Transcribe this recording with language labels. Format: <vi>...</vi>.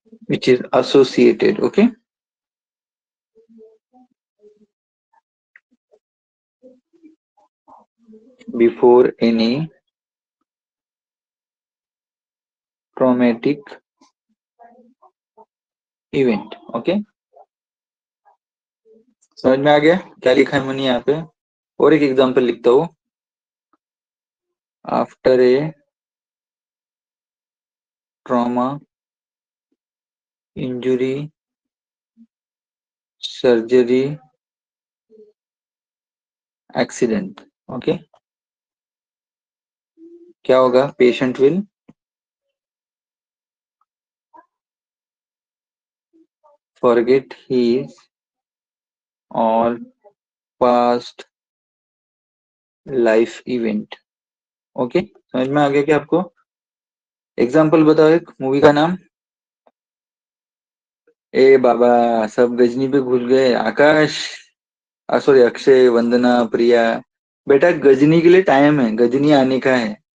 <en>which is associated, okay, before any traumatic event.</en> <hi>Okay, समझ में आ गया क्या लिखा है मैंने यहाँ पे? और एक एग्जांपल लिखता हूँ.</hi> <en>After a trauma, injury, surgery, accident.</en> <hi>Okay, क्या होगा?</hi> <en>Patient will forget his all past life event.</en> <hi>Okay, समझ में आ गया क्या आपको? एग्जाम्पल बताओ एक मूवी का नाम. ए बाबा, सब गजनी पे घुस गए. आकाश, सॉरी, अक्षय, वंदना, प्रिया, बेटा गजनी के लिए टाइम है, गजनी आने का है.</hi>